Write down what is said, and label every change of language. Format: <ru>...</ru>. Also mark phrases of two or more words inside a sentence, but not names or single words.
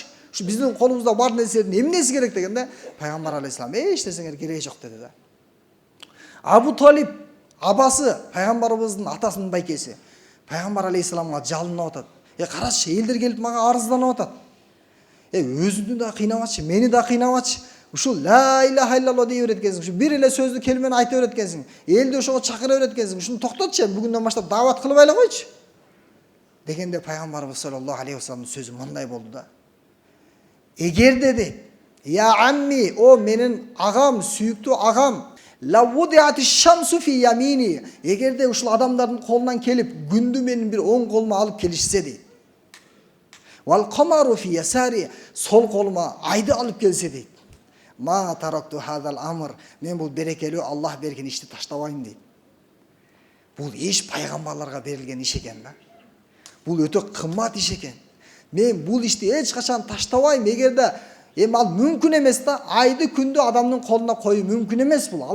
<ky>Ушу биздин колубузда бар нерселердин эмнеси керек дегенде, пайгамбар алейхисалам эч нерсеңер кереги жок деди да. Абу Талиб абасы, пайгамбарыбыздын атасынын байкеси, пайгамбар алейхисаламга жалынып атат. Карачы, элдер келип мага арызданып атат. Өзүңдү да кыйнабачы, мени да кыйнабачы. Ушул</ky> <ar>لا إله إلا الله</ar> <ky>дей берет экенсиң. Ушу бир эле сөздү келмени айта берет экенсиң. Элди ошого чакыра берет экенсиң. Ушуну токтотчу, бүгүндөн баштап даават кылып айла койчу. Дегенде пайгамбарыбыз</ky> <ar>صلى الله عليه وسلم</ar> <ky>сөзү мындай болду да. Эгер деди,</ky> <ar>يا عمي,</ar> <ky>о менин агам, сүйүктүү агам,</ky> <ar>لو وضعت الشمس في يميني.</ar> <ky>Эгерде ушул адамдардын колунан келип, күндү менин бир оң колума алып келишсе дейт.</ky> <ar>والقمر في يساري,</ar> <ky>сол колума айды алып келсе дейт.</ky> <ar>ما تركت هذا الأمر,</ar> <ky>мен бул берекелүү Аллах берген ишти таштабайм дейт. Бул эч пайгамбарларга берилген иш экен да. Бул өтө кымбат иш экен. Мен бул ишти эч качан таштабайм. Эгерде ал мүмкүн эмес да, айды күндү адамдын колуна коюу мүмкүн эмес бул.</ky>